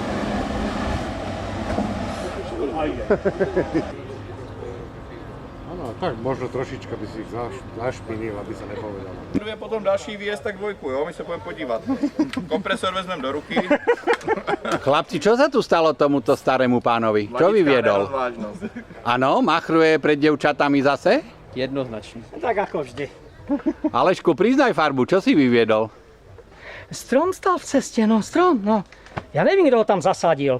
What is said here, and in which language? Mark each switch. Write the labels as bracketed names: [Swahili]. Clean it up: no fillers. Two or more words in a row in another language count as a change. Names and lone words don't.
[Slovak] Áno, Tak možno trošička by si ich našpinil, aby sa nepovedalo. [Czech] Bude potom další výjezd, tak dvojku, jo? My se budeme podívat. Kompresor vezmeme do ruky. [Slovak] Chlapci, čo sa tu stalo tomuto starému pánovi? Čo vyviedol? Áno, machruje pred devčatami zase? Jednoznačne. Tak ako vždy. Aleško, priznaj farbu, čo si vyviedol? Strom stal v ceste, no strom, no. Ja neviem, kto ho tam zasadil.